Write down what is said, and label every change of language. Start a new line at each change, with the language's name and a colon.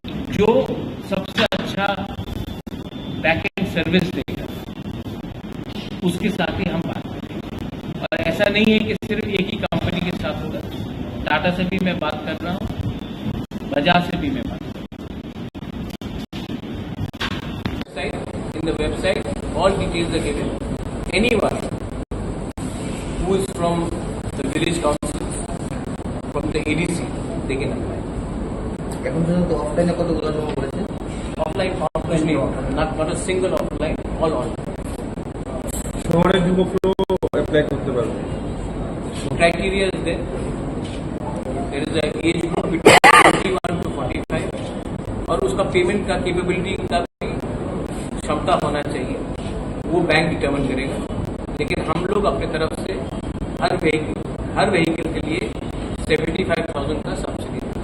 Hindi: जो सबसे अच्छा बैकएंड सर्विस देगा उसके साथ ही हम बात करेंगे। और ऐसा नहीं है कि सिर्फ एक ही कंपनी के साथ होगा। टाटा से भी मैं बात कर रहा हूँ, बजाज से भी मैं बात कर रहा हूँ।
English: In the website all details are given. Anyone who is from the village council, from the ADC, they can apply.
Bangla: এখন পর্যন্ত অফলাইনে কতগুলো জমা করেছে?
English: Offline, not a single offline, all online.
Bangla: শহরের যুবকরাও অ্যাপ্লাই করতে পারবে?
English: Criteria is there. There is an age group between 21 to 45
Hindi: और उसका पेमेंट का कैपेबिलिटी का भी क्षमता होना चाहिए, वो बैंक डिटर्मिन करेगा। लेकिन हम लोग अपने तरफ से हर व्हीकल के लिए 75,000 का सब्सिडी